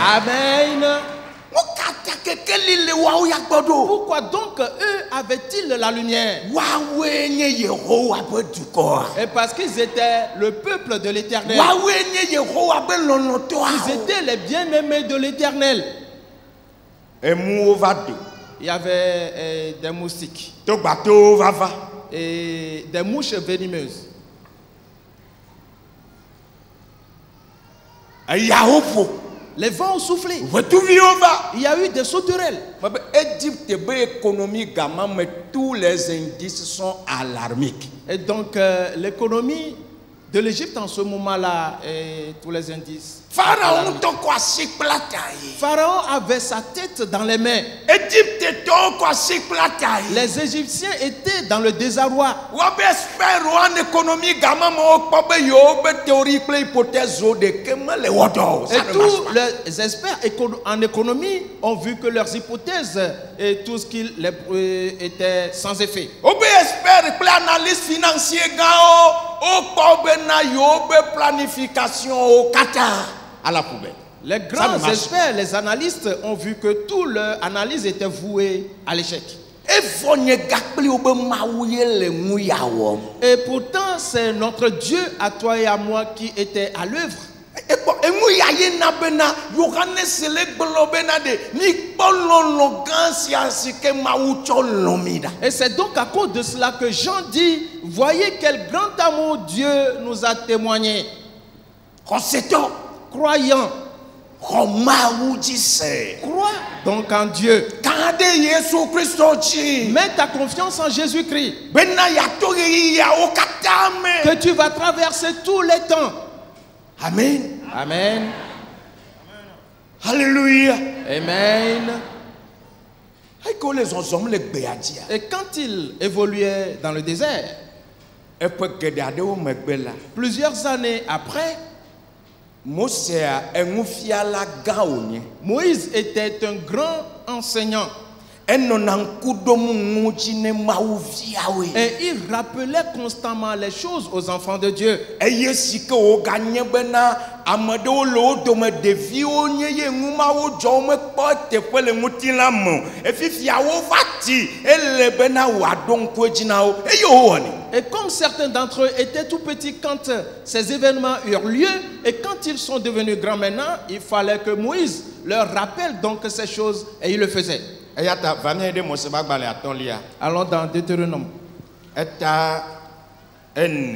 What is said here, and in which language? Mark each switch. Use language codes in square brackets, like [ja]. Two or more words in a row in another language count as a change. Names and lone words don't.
[ee] Amen. Wo kata kekeli le wawo ya gbɔ ɖo. [fr] Pourquoi donc eux avaient-ils la lumière? [ee] Wawoe nye Yehowa be dukɔa. [fr] Et parce qu'ils étaient le peuple de l'Éternel. [ee] Wawoe nye Yehowa be lɔlɔtɔa. [fr] Ils étaient les bien-aimés de l'Éternel. [ee] Emuwo va do. [fr] Il y avait des moustiques [ee] Togbato va va. [fr] et des mouches venimeuses. [ee] Eyawo ƒo. [fr] Les vents ont soufflé. [ee] Ʋetuviwo va. [fr] Il y a eu des sauterelles. [ee] Mebe Egypte be économie gama me [fr] tous les indices sont alarmiques. Et donc l'économie de l'Égypte en ce moment-là, et tous les indices. [ee] Pharaon ŋutɔ kɔ asi kpla ta yi. [fr] Pharaon avait sa tête dans les mains. [ee] Egypte tɔwo kɔ asi kpla ta yi. [fr] Les Égyptiens étaient dans le désarroi. [ee] Wobe [fr] expert en économie [ee] gama me wokpɔ be yewo be théorie kple hypothèse ɖeke mele wɔ dɔ o. [fr] Et Ça ne marche tous pas. les experts en économie ont vu que leurs hypothèses et tout ce qui était sans effet. Wobe expert kple analyse financier gãwo wokpɔ be na yewo be planification wo katã à la poubelle. Les Ça ne grands marche experts, les analystes ont vu que toute leur analyse était vouée à l'échec. [ee] Efo nye gakpli obe mawu ye le nu ya wɔm. [fr] Et pourtant, c'est notre Dieu à toi et à moi qui était à l'œuvre. [ee] Ekpɔ enu ya ye na bena Yohanes le gblɔ bena de mikpɔ lɔlɔ gã sia si ke mawu tsɔ lɔ mi da. [fr] Et c'est donc à cause de cela que Jean dit, voyez quel grand amour Dieu nous a témoigné. [ee] Xɔsetɔ [fr] Croyant, [ee] xɔ mawu dzi se. [fr] crois donc en Dieu. [ee] Kan ɖe Yesu Kristo dzi. [fr] Mets ta confiance en Jésus-Christ. [ee] Bena yato ɣeyiɣiawo katã me. [fr] Que tu vas traverser tous les temps. Amen. Amen. Alléluia. Amen. [ee] Eke wole zɔzɔm le gbea dzia. [fr] Et quand il évoluait dans le désert, [ee] Eƒe geɖe aɖewo megbe la, [fr] plusieurs années après, [ee] Mosea eŋufiala gã wònye. [fr] Moïse était un grand enseignant. [ee] Enɔna ŋku ɖom ŋu dzi ne Mawu viawoe. [fr] Et il rappelait constamment les choses aux enfants de Dieu. [ee] Eye si ke woganye bena ame ɖewo le wo dome ɖeviwo nye ye ŋu Mawu dzɔ womekpɔ teƒe le ŋutilã me o. Efifia wova ti ele bena wòaɖo ŋku edzi na wo eye wowɔnɛ. [fr] Et comme certains d'entre eux étaient tout petits quand ces événements eurent lieu, et quand ils sont devenus grands maintenant, il fallait que Moïse leur rappelle donc ces choses, et il le faisait. [ee] Eya ta va mía ɖe Mose ƒe agbalẽ atɔ̃lia. [fr] Allons dans Deutéronome, [ee] Eta ene.